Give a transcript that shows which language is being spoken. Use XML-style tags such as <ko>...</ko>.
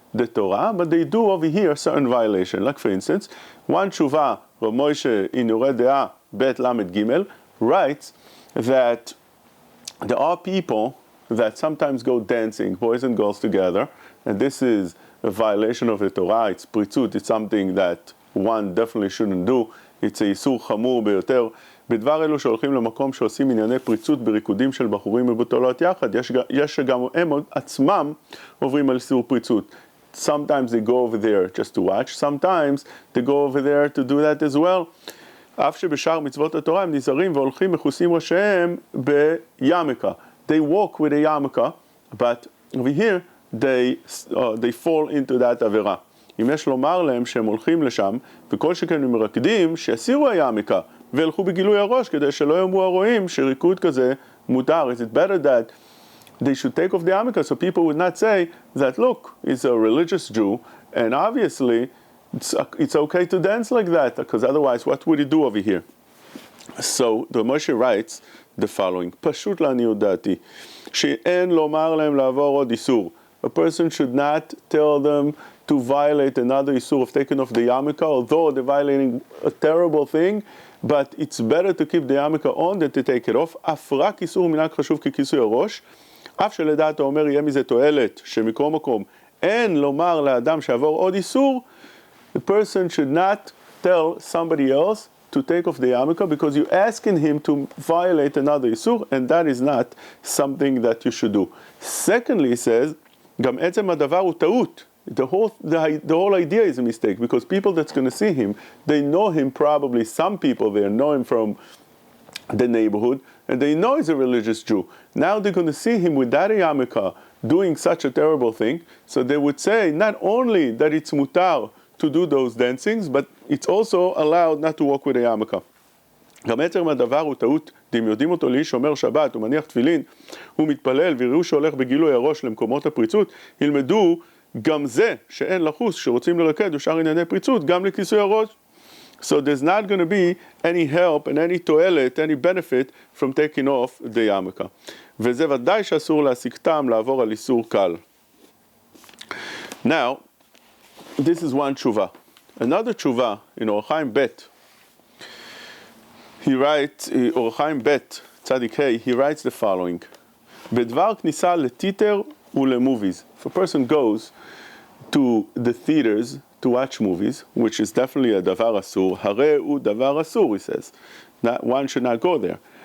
<en>the Torah, but they do over here a certain violation. Like for instance, one Tshuva, Rav Moshe in Yoreh De'ah Bet Lamed Gimel, writes that there are people that sometimes go dancing, boys and girls together, and this is a violation of the Torah. It's pritzut, it's something that one definitely shouldn't do.</en> <he>It's a איסור חמור ביותר. בדבר אלו שהולכים למקום שעושים ענייני פריצות בריקודים של בחורים ובתולות יחד, יש שגם הם עצמם עוברים על איסור פריצות.</he> <en>Sometimes they go over there just to watch, sometimes they go over there to do that as well.</en> <he>אף שבשאר מצוות התורה הם נזהרים והולכים מכוסים ראשיהם בימקה.</he> <en>They walk with a yarmulke, but over here they fall into that עבירה.</en> <he>אם יש לומר להם שהם הולכים לשם, וכל שכן הם מרקדים, שיסירו הימיקה, וילכו בגילוי הראש, כדי שלא יאמרו הרואים שריקוד כזה מותר.</he> <en>Is it better that they should take off the yarmulke, so people would not say that, look, he's a religious Jew, and obviously it's okay to dance like that, because otherwise what would he do over here? So the Moshe writes the following,</en> <he>פשוט לעניות דעתי, שאין לומר להם לעבור עוד איסור.</he> <en>A person should not tell them to violate another issur of taking off the yarmulke, although they're violating a terrible thing, but it's better to keep the yarmulke on than to take it off.</en> <he>אף רק איסור מנהג חשוב ככיסוי הראש, אף שלדעת האומר יהיה מזה תועלת, שמקום מקום אין לומר לאדם שעבור עוד איסור,</he> <en>the person should not tell somebody else to take off the yarmulke, because you're asking him to violate another issur, and that is not something that you should do. Secondly, he says,</en> <he>גם עצם הדבר הוא טעות.</he> <en>The whole idea is a mistake, because people that's going to see him, they know him probably, some people there know him from the neighborhood, and they know he's a religious Jew. Now they're going to see him with that yarmulke doing such a terrible thing, so they would say not only that it's mutar to do those dancings, but it's also allowed not to walk with a yarmulke.</en> <he>גם עצם הדבר הוא טעות, אם יודעים אותו לאיש שומר שבת ומניח תפילין, הוא מתפלל ויראו שהולך בגילוי הראש למקומות הפריצות, ילמדו גם זה שאין לחוס שרוצים לרקד ושאר ענייני פריצות, גם לכיסוי הראש.</he> <en>So there's not going to be any help and any תועלת, any benefit from taking off the yarmulke.</en> <he>וזה ודאי שאסור להשיג טעם לעבור על איסור קל.</he> <en>Now, this is one tshuva. Another tshuva in Orach Chaim Bet, he writes, Orach Chaim Bet, Tzadik Hey, he writes the following,</en> <he>בדבר כניסה לטיטר ולמוvies.</he> <en>If a person goes to the theaters to watch movies, which is definitely a davar asur, harei u davar asur, he says. One should not go there.</en>